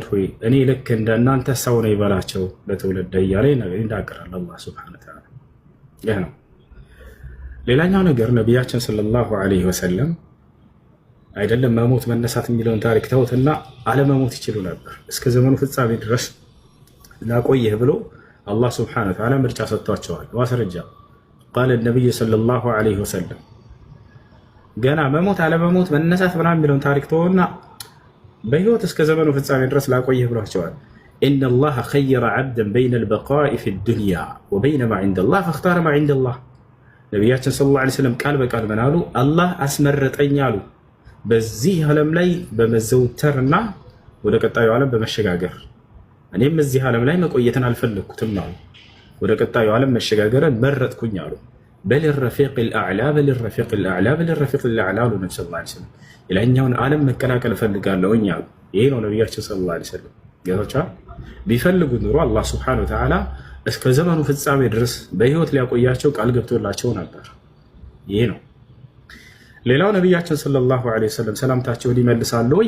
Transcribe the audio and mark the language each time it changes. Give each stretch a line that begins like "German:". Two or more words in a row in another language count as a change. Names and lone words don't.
Amharic: ሆይ እኔ ልክ እንደ እናንተ ሰው ነኝ ይበላቸው ለተወለደ እያለ ይናገራል አላህ
Arabic: سبحانه وتعالى
Amharic: ይህ ነው ሌላኛው ነገር ነብያችን
Arabic: صلى الله عليه وسلم
Amharic: አይደለም መሞት መነሳት የሚለውን ታሪክ ተውትና አለመሞት ይችሉ ነበር እስከ ዘመኑ ፍጻሜ ድረስ ላቆየህ ብሎ አላህ ሱብሓነሁ ወተዓላ ምርጫ ሰጥቷቸዋል ማስረጃ
Arabic: قال النبي صلى الله عليه وسلم
Amharic: ገና መሞት አለመሞት መነሳት ምናምን የሚለውን ታሪክ ተውና በህይወት እስከ ዘመኑ ፍጻሜ ድረስ ላቆየህ ብሏቸዋል
Arabic: ان الله خير عبدا بين البقاء في الدنيا وبين ما عند الله فاختار ما عند الله
Amharic: ነብያችን
Arabic: صلى الله عليه وسلم
Amharic: ቃል በቃል ምናሉ አላህ አስመረጠኝ አሉ በዚህ ዓለም ላይ በመዘውተርና ወደ ቀጣዩ ዓለም በመሸጋገር እኔም እዚህ ዓለም ላይ መቆየትን አልፈለኩትም አሉ ወደ ቀጣዩ ዓለም መሸጋገርን መረጥኩኝ አሉ
Arabic: بالرفيق الأعلى بالرفيق الأعلى بالرفيق الأعلى
Amharic: አሉ ነብዩ
Arabic: صلى الله عليه وسلم
Amharic: የላይኛውን ዓለም መቀላቀል ፈልጋለሁኝ አሉ ይሄ ነው ነብያችን
Arabic: صلى الله عليه وسلم
Amharic: ጌታቸው ቢፈልጉ ኑሮ አላህ
Arabic: سبحانه وتعالى
Amharic: እስከ ዘመኑ ፍጻሜ ድረስ በህይወት ሊያቆያቸው ቃል ገብቶላቸው ነበር። ይሄ ነው። ሌላው ነቢያችን
Arabic: صلى الله عليه وسلم
Amharic: ሰላምታቸውን ይመልሳሉ ወይ?